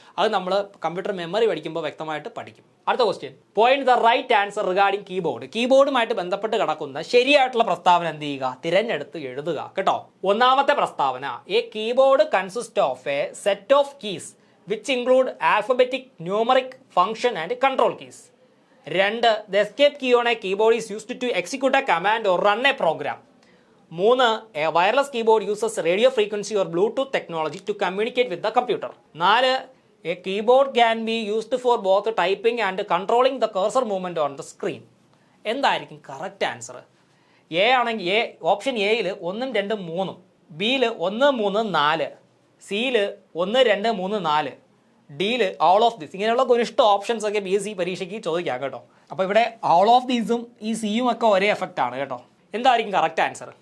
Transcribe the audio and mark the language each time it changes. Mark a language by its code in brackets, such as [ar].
[ml] അത് നമ്മൾ computer memory പഠിക്കുമ്പോൾ വ്യക്തമായിട്ട് പഠിക്കും. അടുത്ത question, [en] Point the right answer regarding keyboard. [ml] കീബോർഡുമായിട്ട് ബന്ധപ്പെട്ട് കിടക്കുന്ന ശരിയായിട്ടുള്ള പ്രസ്താവന എന്ത് ചെയ്യുക? തിരഞ്ഞെടുത്ത് എഴുതുക കേട്ടോ. ഒന്നാമത്തെ പ്രസ്താവന, [en] A keyboard consist of a set of keys which include alphabetic, numeric, function and control keys. 2. The escape key on a keyboard is used to execute a command or run a program. 3. A wireless keyboard uses radio frequency or Bluetooth technology to communicate with the computer. 4. A keyboard can be used for both typing and controlling the cursor movement on the screen. [ml] എന്തായിരിക്കും correct answer? A ആണെങ്കിൽ A, option എയിൽ 1ഉം 2ഉം 3ഉം, ബിയിൽ 1, 3, 4, സിയിൽ 1, 2, 3, 4, ഡിയിൽ all of this. ഇങ്ങനെയുള്ള ഒരിഷ്ടം options ഒക്കെ PSC പരീക്ഷയ്ക്ക് ചോദിക്കാം കേട്ടോ. അപ്പോൾ ഇവിടെ ഓൾ ഓഫ് ദീസും ഈ സിയും ഒക്കെ ഒരേ എഫക്റ്റ് ആണ് കേട്ടോ. എന്തായിരിക്കും കറക്റ്റ് ആൻസർ?